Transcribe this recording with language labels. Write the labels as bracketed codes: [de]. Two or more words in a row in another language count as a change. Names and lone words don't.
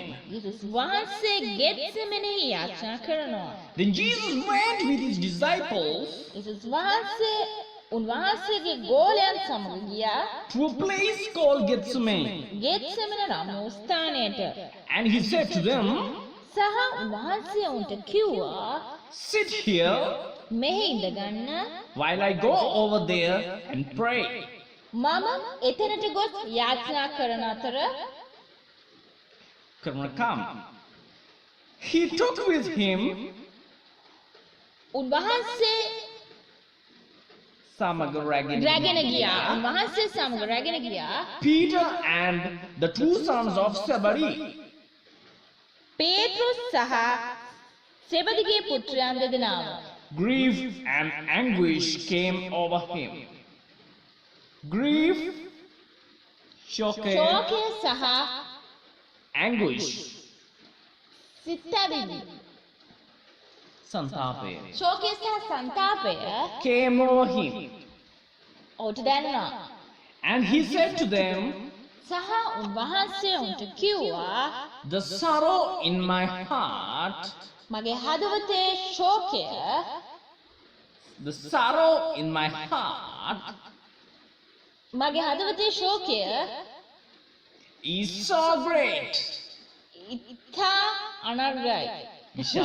[si] යේසුස් වහන්සේ ගෙත්සෙමනෙහි යාචනා කරනවා. [en] Then Jesus went with his disciples [si] යේසුස් වහන්සේ උන්වහන්සේගේ ගෝලයන් සමග ගියා [en] to a place called Gethsemane. [si] ගෙත්සෙමන නම් වූ ස්ථානයට. [en] And he said to them, [si] සහ උන්වහන්සේ උන්ට කිව්වා [en] sit here [si] මෙහි ඉඳගන්න [en] while I go over there and pray. [si] මම එතනට ගොස් යාචනා කරන අතර [en] Come. He took with him [si] උන්වහන්සේ සමග රැගෙන ගියා. උන්වහන්සේ සමග රැගෙන ගියා [en] Peter and the two sons of Zebedee. [si] පේතෘස් සහ සෙබදිගේ පුත්‍රයන් දෙදෙනාම. [en] Grief and anguish came over him. Grief, [si] ශෝකය සහ [en] anguish, [si] සිතවිලි. santape, ශෝකය සහ සංතාපය [en] came over him. [si] ඔහුට දැනුණා. [en] And he said to them, [si] සහ උන්වහන්සේ උන්ට කිව්වා [en] the sorrow in my heart, [si] මගේ හදවතේ ශෝකය [en] the sorrow in my heart [si] මගේ හදවතේ ශෝකය [en] is so great. [si] ඉතා අනර්ගයි. විශාලයි.